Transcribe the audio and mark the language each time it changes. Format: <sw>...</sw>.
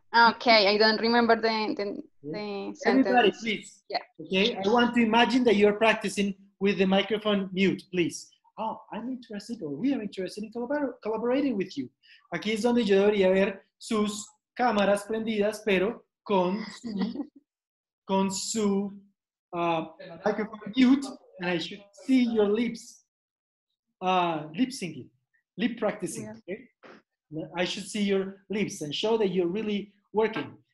<en>Okay, I don't remember the sentence. everybody, please. Yeah. Okay, I want to imagine that you're practicing with the microphone mute, please. Oh, I'm interested, or we are interested in collaborating with you.</en> <es>Aquí es donde yo debería ver sus cámaras prendidas, pero con su</es> <en>microphone mute, and I should see your lips, lip syncing, lip practicing. Yeah. Okay? I should see your lips and show that you're really working.</en>